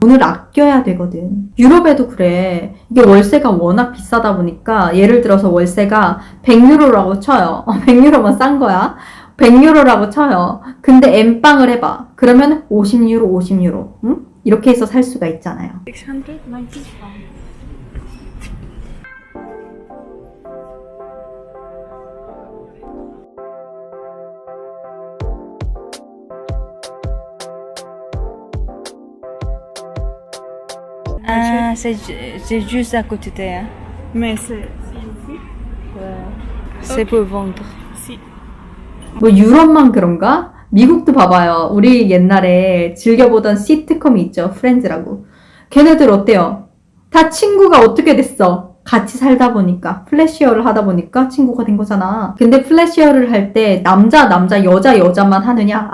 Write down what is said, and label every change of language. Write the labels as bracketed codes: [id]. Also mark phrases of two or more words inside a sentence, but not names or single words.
[ko] 돈을 아껴야 되거든. 유럽에도 그래. 이게 월세가 워낙 비싸다 보니까 예를 들어서 월세가 100유로라고 쳐요. 100유로만 싼 거야. 100유로라고 쳐요. 근데 N방을 해봐. 그러면 50유로, 50유로. 응? 이렇게 해서 살 수가 있잖아요. 690 [fr] Ah, c'est juste à côté. Hein. Mais c'est ici. C'est pour vendre. Si. [ko] 뭐 유럽만 그런가? 미국도 봐봐요. 우리 옛날에 즐겨보던 시트콤이 있죠. 프렌즈라고. 걔네들 어때요? 다 친구가 어떻게 됐어? 같이 살다 보니까 플래시어를 하다 보니까 친구가 된 거잖아. 근데 플래시어를 할 때 남자 여자만 하느냐?